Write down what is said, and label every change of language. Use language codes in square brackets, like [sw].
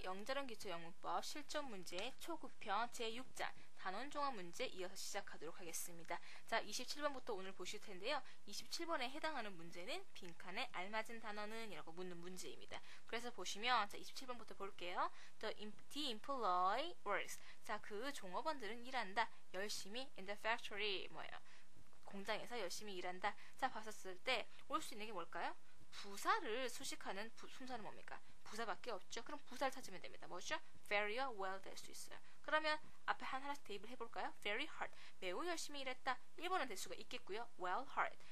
[ko] 영재론 기초영문법 실전 문제 초급편 제6장 단원 종합 문제 이어서 시작하도록 하겠습니다. 자, 27번부터 오늘 보실 텐데요. 27번에 해당하는 문제는 빈칸에 알맞은 단어는 이라고 묻는 문제입니다. 그래서 보시면 자, 27번부터 볼게요. [en] The employee works. [ko] 자, 그 종업원들은 일한다. 열심히 [en] in the factory [ko] 뭐예요? 공장에서 열심히 일한다. 자, 봤었을 때 올 수 있는 게 뭘까요? 부사를 수식하는 품사는 뭡니까? 부사밖에 없죠. 그럼 부사를 찾으면 됩니다. 뭐죠? very well 될 수 있어요. 그러면 앞에 하나씩 대입을 해볼까요? [en] very hard. [ko] 매우 열심히 일했다. 1번은 될 수가 있겠고요. [en] well hard.